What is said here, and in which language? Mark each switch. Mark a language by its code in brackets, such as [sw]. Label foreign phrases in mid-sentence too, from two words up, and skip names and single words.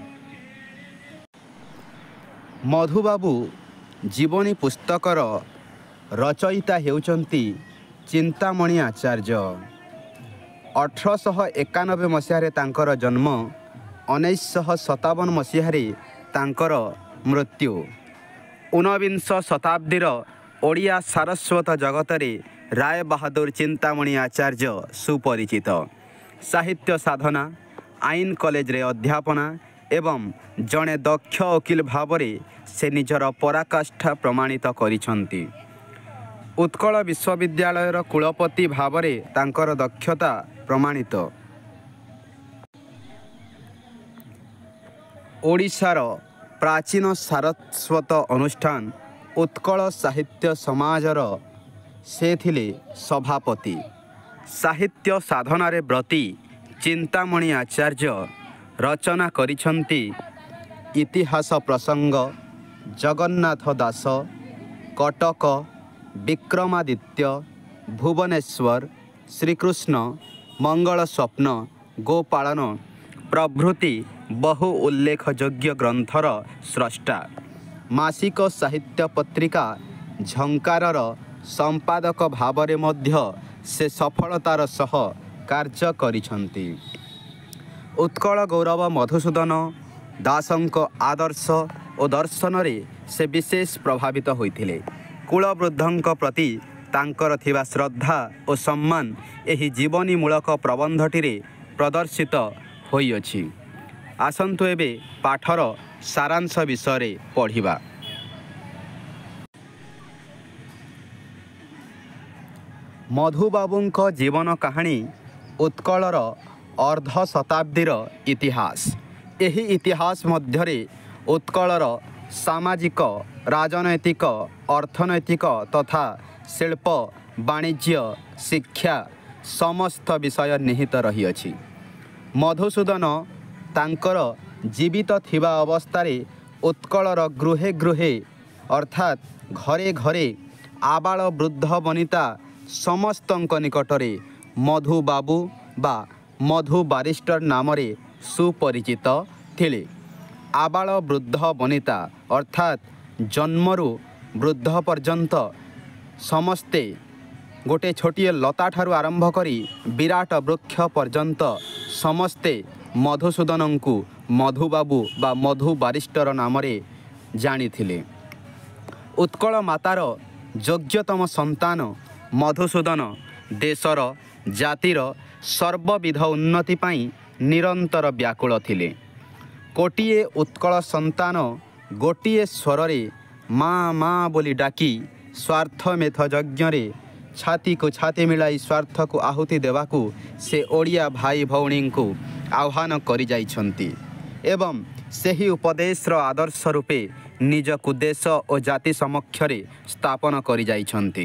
[or] ମଧୁବାବୁ ଜୀବନୀ ପୁସ୍ତକର ରଚୟିତା ହେଉଛନ୍ତି ଚିନ୍ତାମଣି ଆଚାର୍ଯ୍ୟ। 1891 ମସିହା ତାଙ୍କର ଜନ୍ମ, 1957 ମସିହା ତାଙ୍କର ମୃତ୍ୟୁ। 19 ଶତାବ୍ଦୀର ଓଡ଼ିଆ ସାରସ୍ୱତ ଜଗତରେ ରାୟ ବାହାଦୁର ଚିନ୍ତାମଣି ଆଚାର୍ଯ୍ୟ ସୁପରିଚିତ। ସାହିତ୍ୟ ସାଧନା, ଆଇନ କଲେଜରେ ଅଧ୍ୟାପନା ଏବଂ ଜଣେ ଦକ୍ଷ ଓକିଲ ଭାବରେ ସେ ନିଜର ପରାକାଷ୍ଠା ପ୍ରମାଣିତ କରିଛନ୍ତି। ଉତ୍କଳ ବିଶ୍ୱବିଦ୍ୟାଳୟର କୁଳପତି ଭାବରେ ତାଙ୍କର ଦକ୍ଷତା ପ୍ରମାଣିତ। ଓଡ଼ିଶାର ପ୍ରାଚୀନ ସାରସ୍ୱତ ଅନୁଷ୍ଠାନ ଉତ୍କଳ ସାହିତ୍ୟ ସମାଜର ସେ ଥିଲେ ସଭାପତି। ସାହିତ୍ୟ ସାଧନାରେ ବ୍ରତୀ ଚିନ୍ତାମଣି ଆଚାର୍ଯ୍ୟ ରଚନା କରିଛନ୍ତି ଇତିହାସ ପ୍ରସଙ୍ଗ, ଜଗନ୍ନାଥ ଦାସ, କଟକ, ବିକ୍ରମାଦିତ୍ୟ, ଭୁବନେଶ୍ୱର, ଶ୍ରୀକୃଷ୍ଣ, ମଙ୍ଗଳ ସ୍ୱପ୍ନ, ଗୋପାଳନ ପ୍ରଭୃତି ବହୁ ଉଲ୍ଲେଖଯୋଗ୍ୟ ଗ୍ରନ୍ଥର ସ୍ରଷ୍ଟା। ମାସିକ ସାହିତ୍ୟ ପତ୍ରିକା ଝଙ୍କାରର ସମ୍ପାଦକ ଭାବରେ ମଧ୍ୟ ସେ ସଫଳତାର ସହ କାର୍ଯ୍ୟ କରିଛନ୍ତି। ଉତ୍କଳ ଗୌରବ ମଧୁସୂଦନ ଦାସଙ୍କ ଆଦର୍ଶ ଓ ଦର୍ଶନରେ ସେ ବିଶେଷ ପ୍ରଭାବିତ ହୋଇଥିଲେ। କୁଳବୃଦ୍ଧଙ୍କ ପ୍ରତି ତାଙ୍କର ଥିବା ଶ୍ରଦ୍ଧା ଓ ସମ୍ମାନ ଏହି ଜୀବନୀ ମୂଳକ ପ୍ରବନ୍ଧଟିରେ ପ୍ରଦର୍ଶିତ ହୋଇଅଛି। ଆସନ୍ତୁ ଏବେ ପାଠର ସାରାଂଶ ବିଷୟ ପଢ଼ିବା। ମଧୁବାବୁଙ୍କ ଜୀବନ କାହାଣୀ ଉତ୍କଳର ଅର୍ଦ୍ଧ ଶତାବ୍ଦୀର ଇତିହାସ। ଏହି ଇତିହାସ ମଧ୍ୟରେ ଉତ୍କଳର ସାମାଜିକ, ରାଜନୈତିକ, ଅର୍ଥନୈତିକ ତଥା ଶିଳ୍ପ, ବାଣିଜ୍ୟ, ଶିକ୍ଷା ସମସ୍ତ ବିଷୟ ନିହିତ ରହିଅଛି। ମଧୁସୂଦନ ତାଙ୍କର ଜୀବିତ ଥିବା ଅବସ୍ଥାରେ ଉତ୍କଳର ଗୃହେ ଗୃହେ ଅର୍ଥାତ ଘରେ ଘରେ ଆବାଳ ବୃଦ୍ଧ ବନିତା ସମସ୍ତଙ୍କ ନିକଟରେ ମଧୁବାବୁ ବା ମଧୁ ବାରିଷ୍ଟର ନାମରେ ସୁପରିଚିତ ଥିଲେ। ଆବାଳ ବୃଦ୍ଧ ବନିତା ଅର୍ଥାତ ଜନ୍ମରୁ ବୃଦ୍ଧ ପର୍ଯ୍ୟନ୍ତ ସମସ୍ତେ ଗୋଟେ ଛୋଟିଏ ଲତା ଠାରୁ ଆରମ୍ଭ କରି ବିରାଟ ବୃକ୍ଷ ପର୍ଯ୍ୟନ୍ତ ସମସ୍ତେ ମଧୁସୂଦନଙ୍କୁ ମଧୁବାବୁ ବା ମଧୁ ବାରିଷ୍ଟର ନାମରେ ଜାଣିଥିଲେ। ଉତ୍କଳ ମାତାର ଯୋଗ୍ୟତମ ସନ୍ତାନ ମଧୁସୂଦନ ଦେଶର ଜାତିର ସର୍ବବିଧ ଉନ୍ନତି ପାଇଁ ନିରନ୍ତର ବ୍ୟାକୁଳ ଥିଲେ। କୋଟିଏ ଉତ୍କଳ ସନ୍ତାନ ଗୋଟିଏ ସ୍ୱରରେ ମାଁ ମାଁ ବୋଲି ଡାକି ସ୍ୱାର୍ଥ ମେଧ ଯଜ୍ଞରେ ଛାତିକୁ ଛାତି ମିଳାଇ ସ୍ୱାର୍ଥକୁ ଆହୁତି ଦେବାକୁ ସେ ଓଡ଼ିଆ ଭାଇ ଭଉଣୀଙ୍କୁ ଆହ୍ୱାନ କରି ଯାଇଛନ୍ତି ଏବଂ ସେହି ଉପଦେଶର ଆଦର୍ଶ ରୂପେ ନିଜକୁ ଦେଶ ଓ ଜାତି ସମକ୍ଷରେ ସ୍ଥାପନ କରି ଯାଇଛନ୍ତି।